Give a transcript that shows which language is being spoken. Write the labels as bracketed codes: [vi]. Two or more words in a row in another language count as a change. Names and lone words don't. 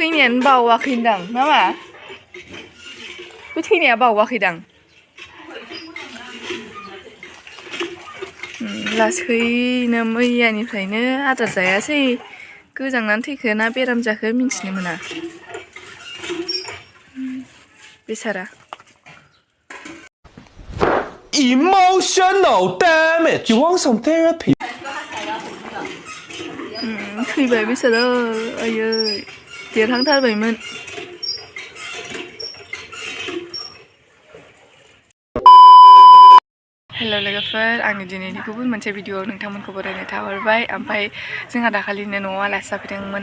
[brx] थैनायानो बावाखैदां नामा बे थैनाया बावाखैदां लासैनो मैयानिफ्रायनो आदार जायासै गोजांनानै थैखो ना बेराम जाखो मिन्थिनो मोना बेसारा [en] Emotional damage. You want some therapy? [brx] थैबाय बेसारा आयै देरहांथारबायमोन हेल' लोगोफोर आंनि दिनैनि गुबुन मोनसे भिडिअ'आव नोंथांमोनखौ बरायनाय थाहरबाय ओमफ्राय जोंहा दाखालिनो न'आव आलासि जाफैदोंमोन